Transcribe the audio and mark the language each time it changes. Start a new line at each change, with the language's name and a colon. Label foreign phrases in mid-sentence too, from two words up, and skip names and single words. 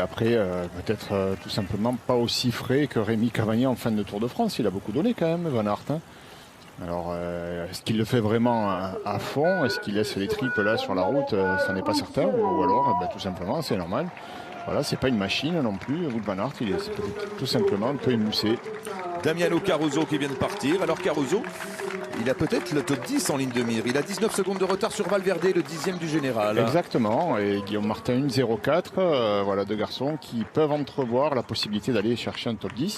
French: Après, peut-être tout simplement pas aussi frais que Rémi Cavagna en fin de Tour de France. Il a beaucoup donné quand même, Van Aert. Hein. Alors, est-ce qu'il le fait vraiment à fond? Est-ce qu'il laisse les tripes là sur la route? Ça n'est pas certain. Ou alors, tout simplement, c'est normal. Voilà, c'est pas une machine non plus. Wout van Aert, il est tout simplement un peu émoussé. Damiano Caruso qui vient de partir. Alors Caruso, il a peut-être le top 10 en ligne de mire. Il a 19 secondes de retard sur Valverde, le 10e du général. Exactement. Et Guillaume Martin, 1,04. Voilà, deux garçons qui peuvent entrevoir la possibilité d'aller chercher un top 10.